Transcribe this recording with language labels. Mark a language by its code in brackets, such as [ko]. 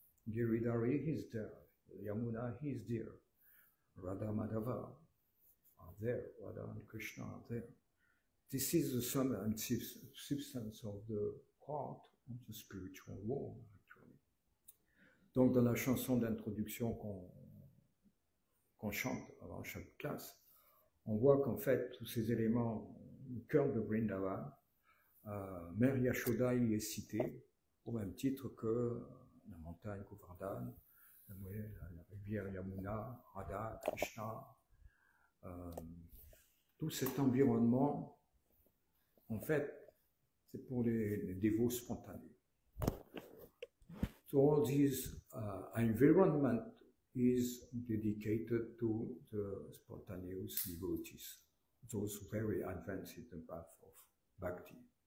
[en] Giridhari is there. Yamuna is there. Radha Madhava are there. Radha and Krishna are there. This is the sum and substance of the heart of the spiritual world, actually. [fr] Donc, dans la chanson d'introduction qu'on chante avant chaque classe, on voit qu'en fait, tous ces éléments au cœur de Vrindavan, Mère Yashoda y est citée au même titre que la montagne Govardhan, la rivière Yamuna, Radha, Krishna, tout cet environnement, en fait, c'est pour les dévots spontanés. [en] So all this environment is dedicated to the spontaneous devotees, those very advanced in the path of bhakti.